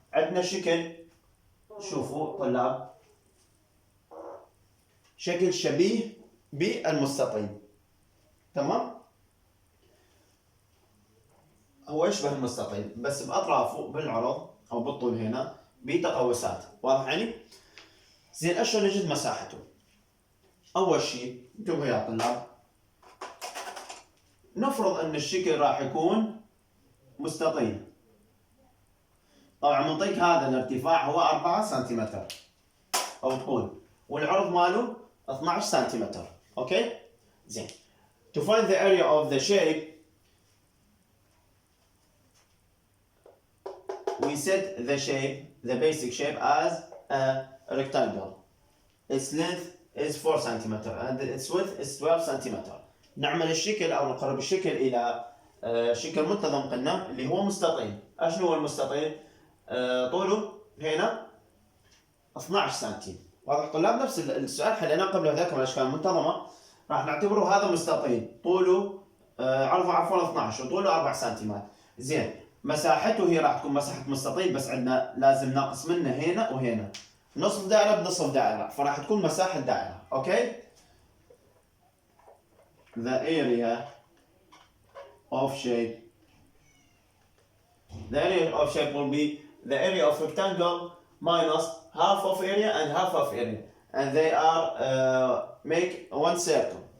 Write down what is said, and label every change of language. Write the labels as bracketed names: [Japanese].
[Arabic] عندنا شكل، شوفوا طلاب، شكل شبيه بالمستطيل، تمام؟ هو يشبه المستطيل بس بأطرافه بالعرض أو بالطول هنا بتقوسات، واضح يعني؟ زين أشلون نجد مساحته؟ أول شيء انتبهوا يا طلاب، نفرض أن الشكل راح يكون مستطيل. طبعا منطق هذا الارتفاع هو 4 سنتيمتر أو طول، والعرض ماله 12 سنتيمتر. أوكي؟ زين. [English] To find the area of the shape, we set the shape, the basic shape, as a rectangle. Its length is 4 centimeter and its width is 12 centimeter. [Arabic] نعمل الشكل أو نقرب الشكل إلى شكل منتظم قلنا اللي هو مستطيل. شنو هو المستطيل؟ طوله هنا 12 سنتيم. واضح طلاب؟ نفس السؤال حليناه قبل ذاك من الأشكال المنتظمة، راح نعتبره هذا مستطيل طوله عرضه عفوا 12 وطوله 4 سنتيمات. زين، مساحته هي راح تكون مساحة مستطيل بس عندنا لازم ناقص منه هنا وهنا، نصف دائرة بنصف دائرة، فراح تكون مساحة دائرة. [English] Okay? The area of shape. The area of shape will be the area of rectangle minus half of area and half of area, and they are make one circle.